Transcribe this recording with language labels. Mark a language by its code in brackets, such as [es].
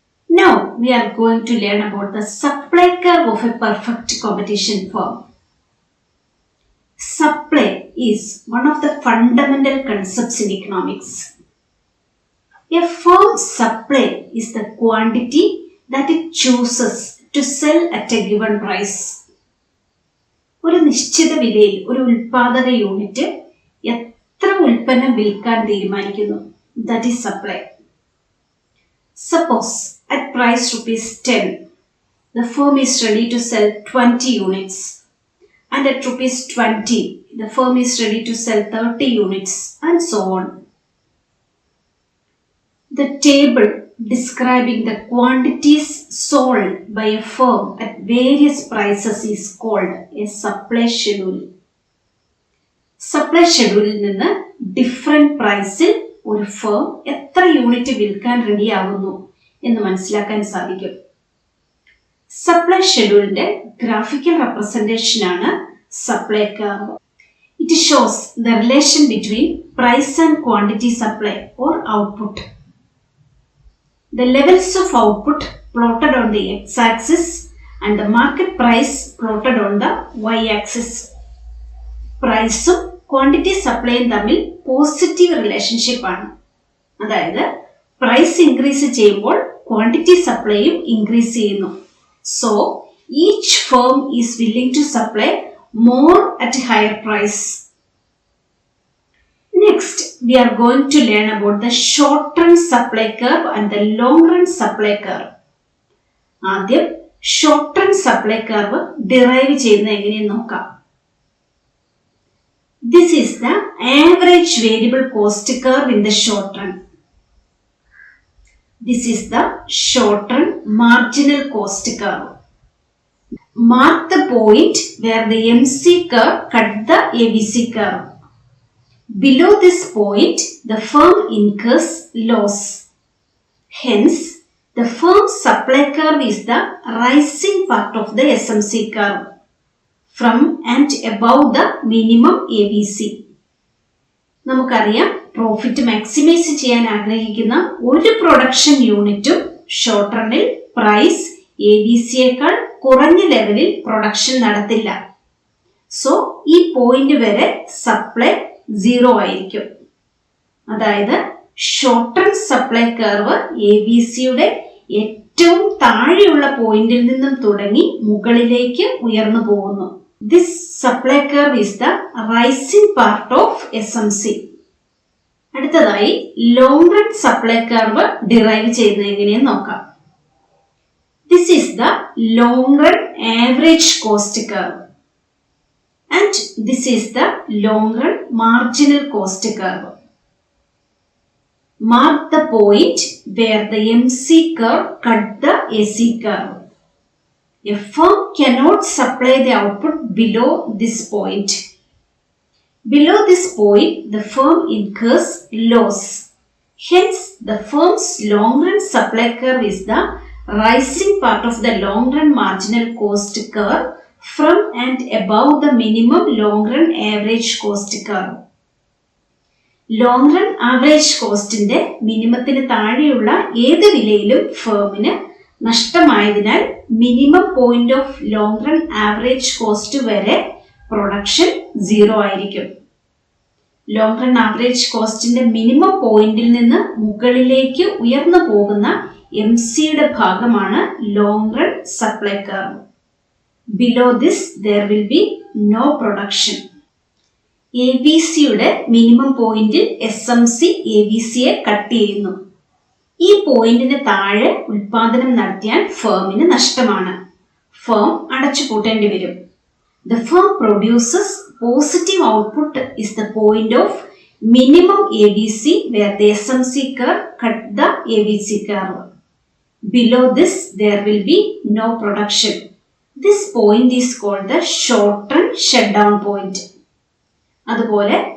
[en] Now we are going to learn about the supply curve of a perfect competition firm. Supply is one of the fundamental concepts in economics. A firm's supply is the quantity that it chooses to sell at a given price. [ml] ഒരു നിശ്ചിത വിലയിൽ ഒരു ഉൽപാദക unit എത്ര ഉൽപ്പന്നം വിൽക്കാൻ തീരുമാനിക്കുന്നു. [en] That is supply. Suppose at price ₹10, the firm is ready to sell 20 units. And at ₹20, the firm is ready to sell 30 units and so on. The table describing the quantities sold by a firm at various prices is called a supply schedule. [ml] Supply schedule നിന്ന് different പ്രൈസിൽ ഒരു firm എത്ര unit വിൽക്കാൻ ready ആകുന്നു എന്ന് മനസ്സിലാക്കാൻ സാധിക്കും. Supply ഷെഡ്യൂളിന്റെ graphical representation ആണ് supply curve. [en] It shows the relation between price and quantity supply or output. The levels of output plotted on the x-axis and the market price plotted on the y-axis. [ml] പ്രൈസും quantity സപ്ലൈയും തമ്മിൽ positive relationship ആണ്. അതായത് price increase ചെയ്യുമ്പോൾ quantity സപ്ലൈയും increase ചെയ്യുന്നു. [en] So each firm is willing to supply more at a higher price. Next, we are going to learn about the short-run supply curve and the long-run supply curve. [ml] ആദ്യം short-run supply curve derive ചെയ്യുന്നത് എങ്ങനെയെന്ന് നോക്കാം. [en] This is the average variable cost curve in the short run. This is the short-run marginal cost curve. Mark the point where the MC curve cut the ABC curve. Below this point, the firm incurs loss. Hence, the firm's supply curve is the rising part of the SMC curve from and above the minimum ABC. [ml] നമുക്കറിയാം, profit maximise ചെയ്യാൻ ആഗ്രഹിക്കുന്ന ഒരു production യൂണിറ്റും short റണ്ണിൽ price ABC-യേക്കാൾ കുറഞ്ഞ ലെവലിൽ production നടത്തില്ല. So ഈ point വരെ സപ്ലൈ 0 ആയിരിക്കും. അതായത് ഷോർട്ട് റൺ സപ്ലൈ കർവ് ABC-യുടെ ഏറ്റവും താഴെയുള്ള പോയിന്റിൽ നിന്നും തുടങ്ങി മുകളിലേക്ക് ഉയർന്നു പോകുന്നു. [en] This supply curve is the rising part of SMC. [ml] അടുത്തതായി long run supply curve derive ചെയ്യുന്നത് എങ്ങനെയെന്ന് നോക്കാം. [en] This is the long run average cost curve and this is the long run marginal cost curve. Mark the point where the MC curve cut the AC curve. A firm cannot supply the output below this point. Below this point, the firm incurs loss. Hence, the firm's long run supply curve is the rising part of the long run marginal cost curve from and above the minimum long run average cost curve. [ml] Long run average costന്റെ മിനിമത്തിന് താഴെയുള്ള ഏത് വിലയിലും ഫേമിന് നഷ്ടമായതിനാൽ minimum point of long run average cost വരെ production 0 ആയിരിക്കും. Long run average കോസ്റ്റിന്റെ minimum പോയിന്റിൽ നിന്ന് മുകളിലേക്ക് ഉയർന്നു പോകുന്ന MC-യുടെ ഭാഗമാണ് long run supply curve. [en] Below this there will be no production. [ml] ABC-യുടെ minimum പോയിന്റിൽ SMC ABC-യെ കട്ട് ചെയ്യുന്നു. ഈ പോയിന്റിന് താഴെ ഉൽപാദനം നടത്തിയാൽ ഫേമിന് നഷ്ടമാണ്. ഫേം അടച്ചുപൂട്ടേണ്ടി വരും. [en] The firm produces positive output is the point of minimum ABC where the SMC curve cut the ABC curve. Below this, there will be no production. This point is called the short run shutdown point. അതുപോലെ